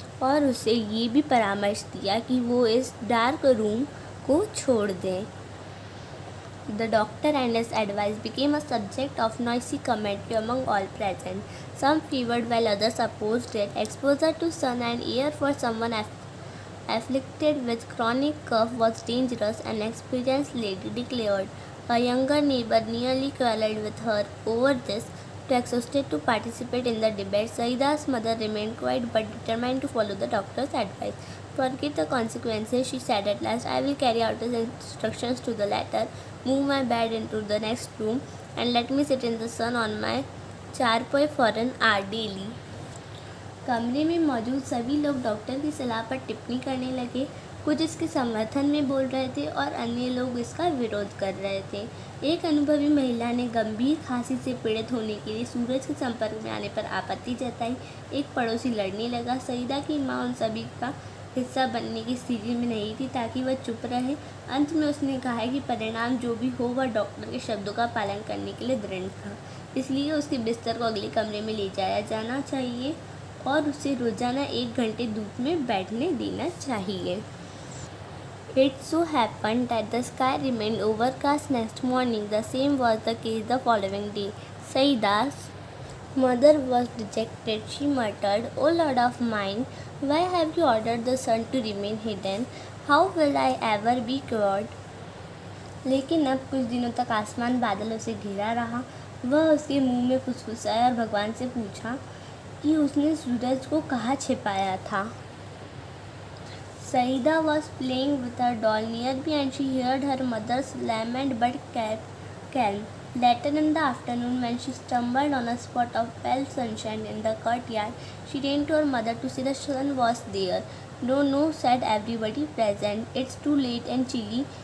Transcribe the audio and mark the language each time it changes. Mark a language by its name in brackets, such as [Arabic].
[Hindi] और उसे ये भी परामर्श दिया कि वो इस डार्क रूम को छोड़ दें। [English] The doctor and his advice became a subject of noisy commentary among all present. Some favored while others opposed it. Exposure to sun and air for someone afflicted with chronic cough was dangerous, an experienced lady declared. A younger neighbor nearly quarreled with her over this. Too exhausted to participate in the debate, Saida's mother remained quiet but determined to follow the doctor's advice. Forget the consequences, she said at last. I will carry out his instructions to the letter, move my bed into the next room, and let me sit in the sun on my charpai for an hour daily. [Hindi] कमरे में मौजूद सभी लोग doctor की सलाह पर टिप्पणी करने लगे। कुछ इसके समर्थन में बोल रहे थे और अन्य लोग इसका विरोध कर रहे थे। एक अनुभवी महिला ने गंभीर खांसी से पीड़ित होने के लिए सूरज के संपर्क में आने पर आपत्ति जताई। एक पड़ोसी लड़ने लगा। सईदा की माँ उन सभी का हिस्सा बनने की स्थिति में नहीं थी ताकि वह चुप रहे। अंत में उसने कहा कि परिणाम जो भी हो, वह डॉक्टर के शब्दों का पालन करने के लिए दृढ़ था, इसलिए उसके बिस्तर को अगले कमरे में ले जाया जाना चाहिए और उसे रोज़ाना 1 घंटे धूप में बैठने देना चाहिए। [English] It so happened that the sky remained overcast next morning. The same was the case the following day. Saida's mother was dejected. She muttered, "O Lord of mine, why have you ordered the sun to remain hidden? How will I ever be cured?" [Hindi] लेकिन अब कुछ दिनों तक आसमान बादलों से घिरा रहा। वह उसके मुंह में फुसफुसाया और भगवान से पूछा कि उसने सूरज को कहाँ छिपाया था। [English] Saida was playing with her doll near by and she heard her mother's lament but kept calm. Later in the afternoon, when she stumbled on a spot of pale sunshine in the courtyard, she ran to her mother to see the sun was there. No, no, said everybody present. It's too late and chilly.